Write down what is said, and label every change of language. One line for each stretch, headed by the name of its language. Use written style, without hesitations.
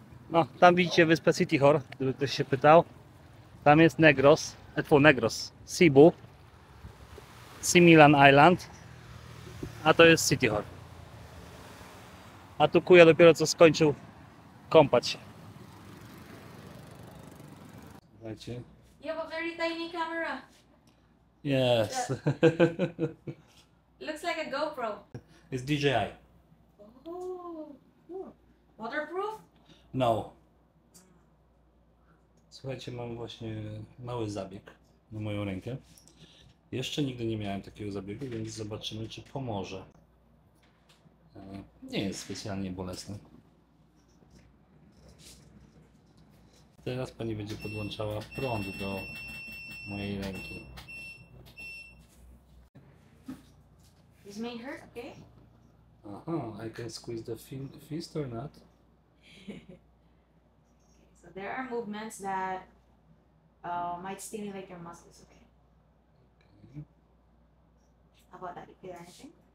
Polish: No, tam widzicie wyspę City Hor, gdyby ktoś się pytał. Tam jest Negros, Cebu, Similan Island, a to jest City Hor. A tu Kuya dopiero co skończył kąpać się. Słuchajcie.
English: You have a very tiny camera. Yes. Looks like a GoPro. It's DJI. Oh, waterproof? No.
Polish: Słuchajcie, mam właśnie mały zabieg na moją rękę. Jeszcze nigdy nie miałem takiego zabiegu, więc zobaczymy, czy pomoże. Nie jest specjalnie bolesny. Teraz pani będzie podłączała prąd do mojej ręki.
English: This may hurt, okay? Aha, I can squeeze the fist or not? So there are movements that might stimulate your muscles, okay? Okay. How about that? You feel anything?